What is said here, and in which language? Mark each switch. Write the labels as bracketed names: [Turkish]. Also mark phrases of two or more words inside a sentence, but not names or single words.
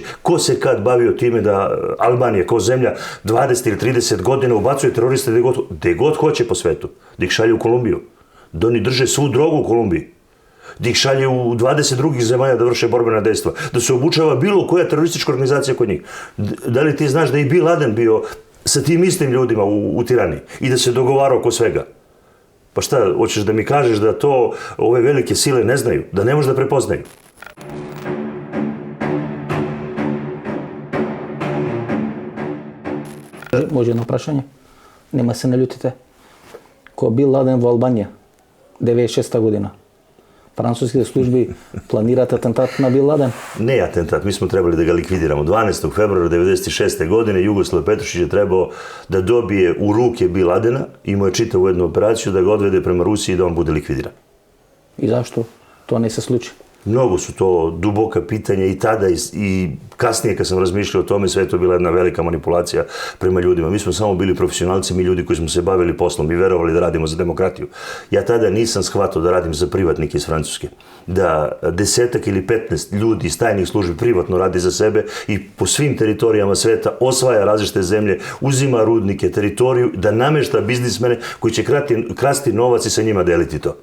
[Serbian] Ko se kad bavio time da Albanija kao zemlja 20 ili 30 godina ubacuje teroriste gde god hoće po svetu, da ih šalje u Kolumbiju, da oni drže svu drogu u Kolumbiji, da ih šalje u 20 drugih zemalja da vrše borbena dejstva, da se obučava bilo koja teroristička organizacija kod njih. Da li ti znaš da je Bin Laden bio sa tim istim ljudima u Tirani i da se dogovarao oko svega? Pa šta, hoćeš da mi kažeš da to ove velike sile ne znaju, da ne može da prepoznaju? [Macedonian] Може едно прашање? Нема се налютите. Кога бил Ладен во Албанија, 96 година, француските служби планираат атентат на Бин Ладен? [Serbian] Ne atentat, mi smo trebali da ga likvidiramo. 12. februara 1996. godine Jugoslav Petrušić je trebao da dobije u ruke Bin Ladena, imao je čitavu jednu operaciju da ga odvede prema Rusiji i da on bude likvidiran. [Macedonian] И зашто тоа не се случи? [Serbian] Mnogo su to duboka pitanja i tada i kasnije kad sam razmišljao o tome, sve je to bila jedna velika manipulacija prema ljudima. Mi smo samo bili profesionalci, mi ljudi koji smo se bavili poslom i verovali da radimo za demokratiju. Ja tada nisam shvatio da radim za privatnike iz Francuske. Da 10 ili 15 ljudi iz tajnih službi privatno radi za sebe i po svim teritorijama sveta osvaja različite zemlje, uzima rudnike, teritoriju, da namešta biznismene koji će krasti novac i sa njima deliti to.